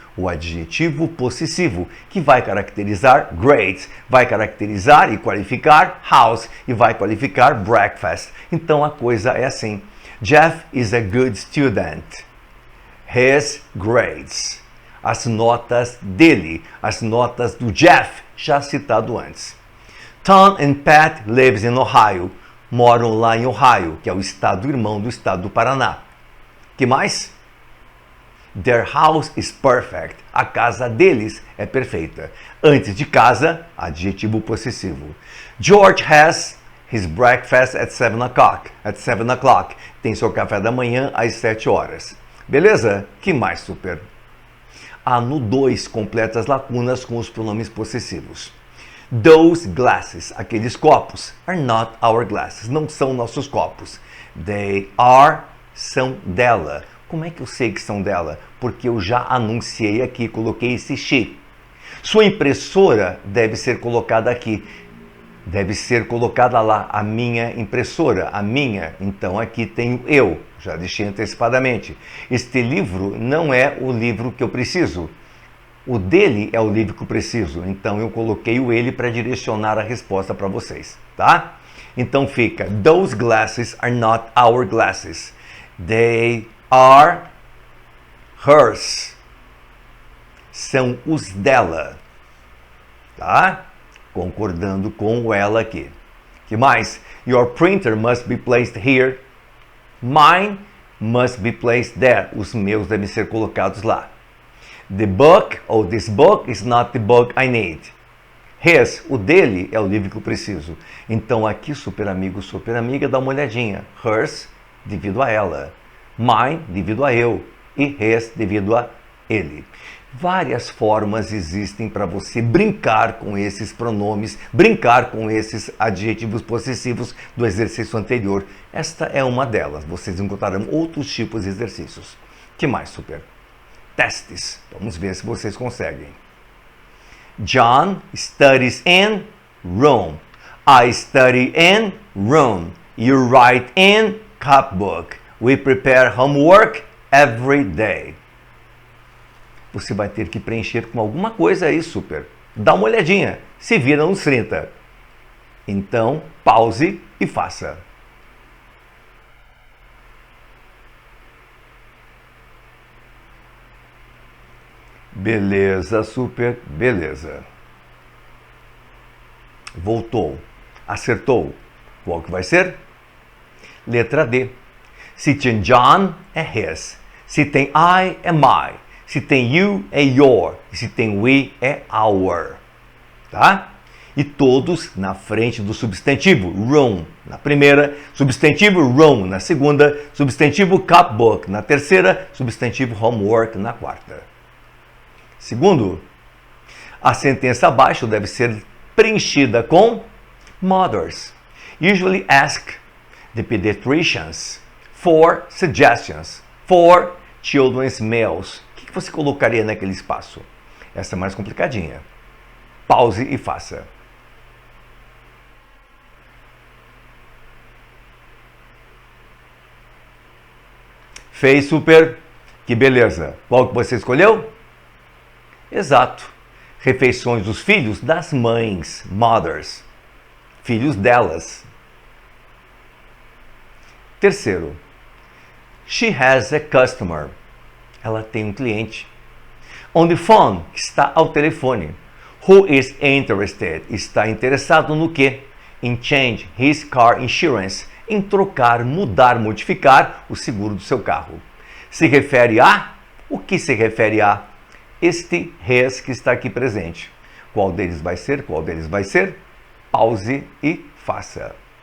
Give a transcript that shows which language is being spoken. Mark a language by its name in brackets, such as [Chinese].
[Portuguese] O adjetivo possessivo, que vai caracterizar great, vai caracterizar e qualificar house e vai qualificar breakfast. Então a coisa é assim. [English] Jeff is a good student. His grades. [Portuguese] As notas dele, as notas do Jeff, já citado antes. [English] Tom and Pat lives in Ohio. [Portuguese] Moram lá em Ohio, que é o estado irmão do estado do Paraná. Que mais? [English] Their house is perfect. [Portuguese] A casa deles é perfeita. Antes de casa, adjetivo possessivo. [English] George has his breakfast at 7 o'clock. At 7 o'clock. [Portuguese] Tem seu café da manhã às 7 horas. Beleza? Que mais, super? No 2, completa as lacunas com os pronomes possessivos. [English] Those glasses, [Portuguese] aqueles copos, [English] are not our glasses. [Portuguese] Não são nossos copos. [English] They are, [Portuguese] são dela. Como é que eu sei que são dela? Porque eu já anunciei aqui, coloquei esse she. Sua impressora deve ser colocada aqui. Deve ser colocada lá, a minha impressora, a minha. Então aqui tenho eu, já deixei antecipadamente. Este livro não é o livro que eu preciso. O dele é o livro que eu preciso. Então eu coloquei o ele para direcionar a resposta para vocês, tá? Então fica, [English] those glasses are not our glasses. They are hers. [Portuguese] São os dela. Tá? Concordando com o ela aqui. Que mais? [English] Your printer must be placed here. Mine must be placed there. [Portuguese] Os meus devem ser colocados lá. [English] The book, ou this book is not the book I need. [Portuguese] His, o dele, é o livro que eu preciso. Então aqui, super amigo, super amiga, dá uma olhadinha. Hers, devido a ela. Mine, devido a eu. E his, devido a ele. Várias formas existem para você brincar com esses pronomes, brincar com esses adjetivos possessivos do exercício anterior. Esta é uma delas. Vocês encontrarão outros tipos de exercícios. Que mais, super? Testes. Vamos ver se vocês conseguem. [English] John studies in Rome. I study in Rome. You write in copybook. We prepare homework every day. [Portuguese] Você vai ter que preencher com alguma coisa aí, super. Dá uma olhadinha, se vira nos 30. Então, pause e faça. Beleza, super, beleza. Voltou, acertou. Qual que vai ser? Letra D. Se tem John, é his. Se tem I, é my. Se tem you, é your. E se tem we, é our. Tá? E todos na frente do substantivo room na primeira, substantivo room na segunda, substantivo copybook na terceira, substantivo homework na quarta. Segundo, a sentença abaixo deve ser preenchida com mothers. [English] Usually ask the pediatricians for suggestions for children's meals. [Portuguese] O que você colocaria naquele espaço? Essa é mais complicadinha. Pause e faça. Fez, super? Que beleza. Qual que você escolheu? Exato. Refeições dos filhos das mães, mothers. Filhos delas. [English] Terceiro. She has a customer. [Portuguese] Ela tem um cliente. [English] On the phone, [Portuguese] está ao telefone. [English] Who is interested? [Portuguese] Está interessado no quê? [English] In change his car insurance. [Portuguese] Em trocar, mudar, modificar o seguro do seu carro. Se refere a? O que se refere a? Este his que está aqui presente. Qual deles vai ser? Qual deles vai ser? Pause e faça.